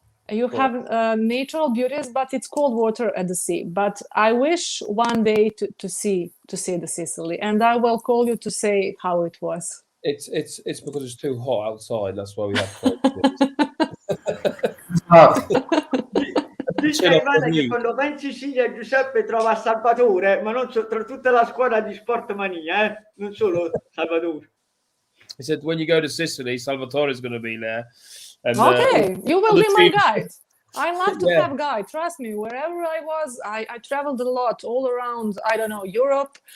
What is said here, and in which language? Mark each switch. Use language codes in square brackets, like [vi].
[en] You have natural beauties, but it's cold water at the sea. But I wish one day to see the Sicily, and I will call you to say how it was. It's because it's too hot outside. That's why we have cold waters. [it] Dice Ivana che quando va in Sicilia Giuseppe trova Salvatore, ma non tra tutta la squadra di Sportmania, non solo Salvatore. [en] He said when you go to Sicily, Salvatore is going to be there. And, okay, you will be my team. guide. I love to have guide. Trust me, wherever I was, I traveled a lot all around. I don't know, Europe.